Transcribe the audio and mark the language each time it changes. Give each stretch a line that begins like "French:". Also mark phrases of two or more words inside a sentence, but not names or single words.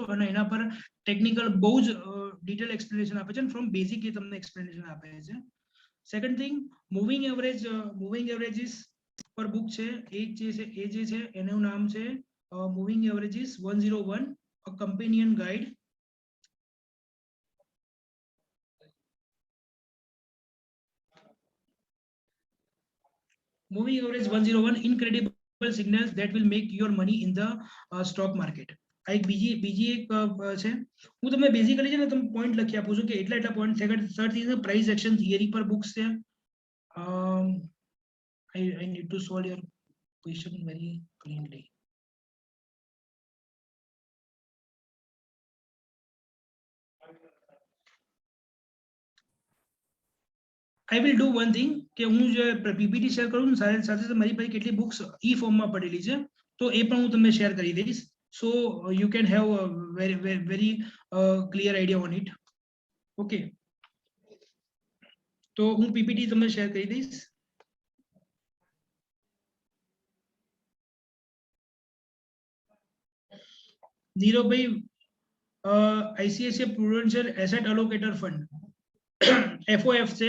Gujarati: અને એના પર ટેકનિકલ બહુ જ ડિટેલ એક્સપ્લેનેશન આપે છે,
English: from basic
Gujarati: એ તમને એક્સપ્લેનેશન આપે છે.
English: second thing, moving averages
Gujarati: પર બુક છે, એ જે છે એનું નામ છે મૂવિંગ એવરેજીસ 101, અ કમ્પેનિયન ગાઈડ.
English: Moving average 101, incredible signals that will make your money in the stock market.
Gujarati: આ એક બીજી એક છે. હું તમને બેઝિકલી છે ને તમે પોઈન્ટ લખી આપું છું કે એટલા પોઈન્ટ.
English: third thing price action theory
Gujarati: પર બુક્સ છે.
English: I need to solve your question very cleanly. I will do one thing
Gujarati: કે હું જે પીપીટી શેર કરું ને સાથે સાથે મારી પાસે કેટલી બુક્સ ઈ ફોર્મમાં પડેલી છે તો એ પણ હું તમને શેર કરી દઈશ.
English: so you can have very clear idea on it.
Gujarati: ઓકે, તો હું પીપીટી તમને શેર કરી દઈશ. નીરવભાઈ, ICICI Prudential Asset Allocator Fund FOF છે.